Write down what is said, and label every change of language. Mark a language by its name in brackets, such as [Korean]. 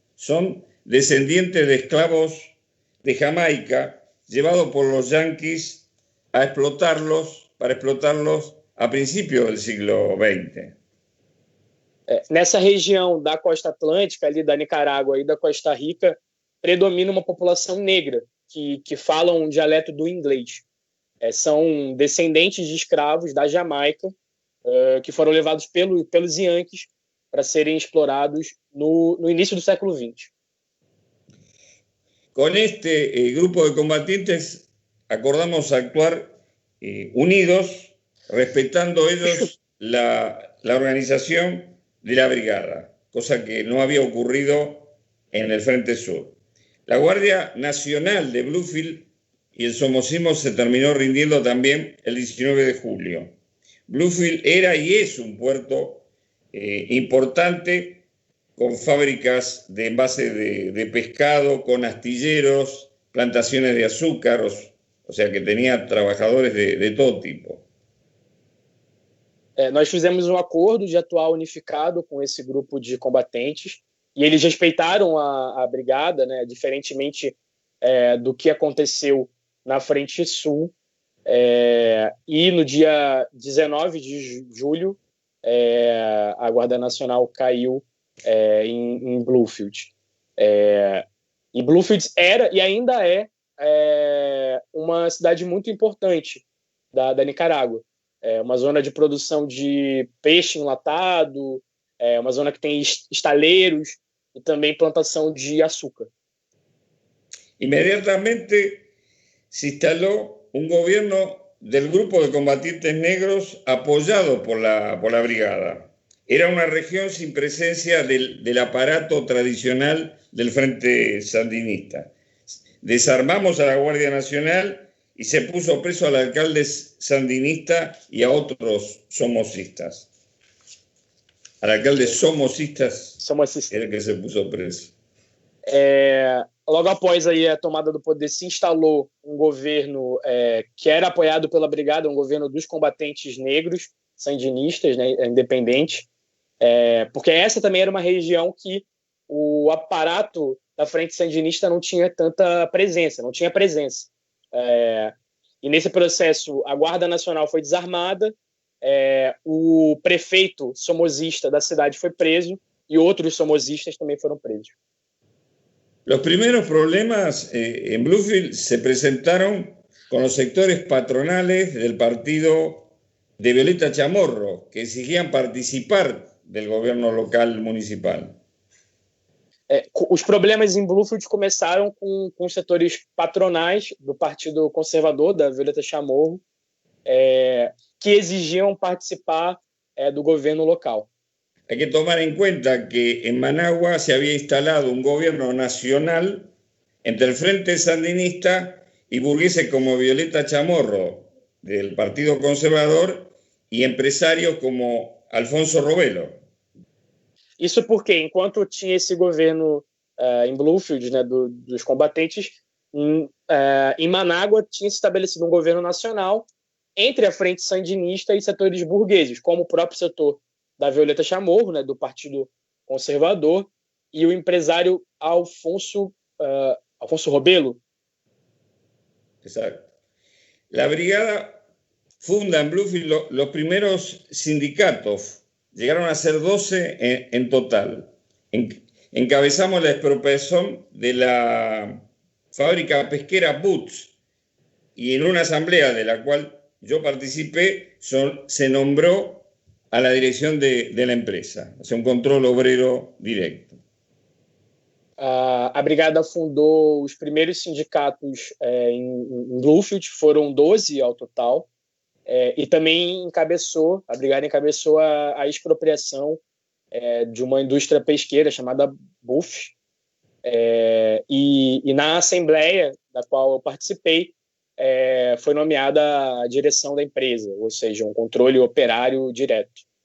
[Spanish] Son descendientes de esclavos de Jamaica llevados por los yanquis para explotarlos a principios del siglo XX. [Portuguese] Nessa região da costa atlântica, ali da Nicarágua e da Costa Rica, predomina uma população negra que fala um dialeto do inglês. São descendentes de escravos da Jamaica que foram levados pelos Yankees para serem explorados no início do século XX. Com [Spanish] este grupo de combatientes acordamos actuar unidos, respetando ellos la organización de la brigada, cosa que no había ocurrido en el Frente Sur. La Guardia Nacional de Bluefield y el somocismo se terminó rindiendo también el 19 de julio. Bluefield era y es un puerto importante, con fábricas de envase de pescado, con astilleros, plantaciones de azúcar, o sea que tenía trabajadores de todo tipo. [Portuguese] Nós fizemos um acordo de atuar unificado com esse grupo de combatentes, e eles respeitaram a brigada, né, diferentemente do que aconteceu na Frente Sul. E no dia 19 de julho, a Guarda Nacional caiu em Bluefield. E Bluefield era e ainda é uma cidade muito importante da Nicarágua. É uma zona de produção de peixe enlatado, uma zona que tem estaleiros e também plantação de açúcar. [Spanish] Inmediatamente se instaló un gobierno del grupo de combatientes negros apoyado por la brigada. Era una región sin presencia del aparato tradicional del Frente Sandinista. Desarmamos a la Guardia Nacional y se puso preso al alcalde sandinista y a otros somocistas. Al alcalde somocista era que se puso preso. [Portuguese] Logo após aí a tomada do poder, se instalou um governo que era apoiado pela brigada, um governo dos combatentes negros, sandinistas, né, independentes, porque essa também era uma região que o aparato da frente sandinista não tinha tanta presença, não tinha presença. E nesse processo, a Guarda Nacional foi desarmada, o prefeito somozista da cidade foi preso e outros somozistas também foram presos. [Spanish] Los primeros problemas en Bluefield se presentaron con los sectores patronales del partido de Violeta Chamorro, que exigían participar del gobierno local municipal. [Portuguese] Os problemas em Bluefield começaram com setores patronais do Partido Conservador, da Violeta Chamorro, que exigiam participar do governo local. [Spanish] Hay que tomar en cuenta que en Managua se había instalado un gobierno nacional entre el Frente Sandinista y burgueses como Violeta Chamorro, del Partido Conservador, y empresarios como Alfonso Robelo. [Portuguese] Isso porque, enquanto tinha esse governo em Bluefield, né, dos combatentes, em Manágua tinha se estabelecido um governo nacional entre a Frente Sandinista e setores burgueses, como o próprio setor da Violeta Chamorro, né, do Partido Conservador, [Spanish] y el empresario Alfonso Robelo. Exacto. La brigada funda en Bluefield los primeros sindicatos. Llegaron a ser 12 en total. Encabezamos la expropiación de la fábrica pesquera Boots, y en una asamblea de la cual yo participé se nombró a la dirección de la empresa, o sea, un control obrero directo. [Portuguese] A brigada fundou os primeiros sindicatos em Bluefield, foram 12 ao total, e também a brigada encabeçou a expropriação de uma indústria pesqueira chamada Buff, e na assembleia da qual eu participei, foi nomeada a direção da empresa, ou seja, um controle operário direto.